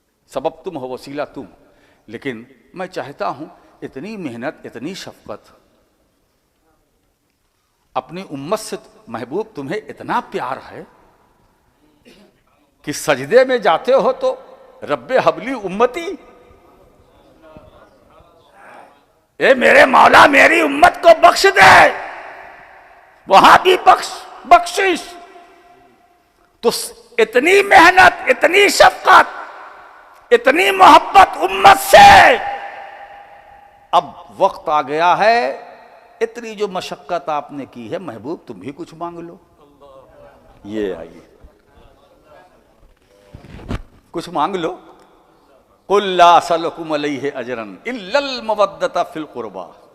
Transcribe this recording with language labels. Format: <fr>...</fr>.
<ur>سبب تم ہو وسیلہ تم. لیکن میں چاہتا ہوں اتنی محنت اتنی شفقت اپنی امت سے محبوب تمہیں اتنا پیار ہے کہ سجدے میں جاتے ہو تو رب حبلی امتی، اے میرے مولا میری امت کو بخش دے، وہاں بھی بخشش. تو اتنی محنت اتنی شفقت اتنی محبت امت سے. اب وقت آ گیا ہے، اتنی جو مشقت آپ نے کی ہے محبوب تم بھی کچھ مانگ لو. یہ آئیے کچھ مانگ لو.</ur> <ar>قل لا اسألکم علیہ اجرا الا المودۃ فی القربی.</ar>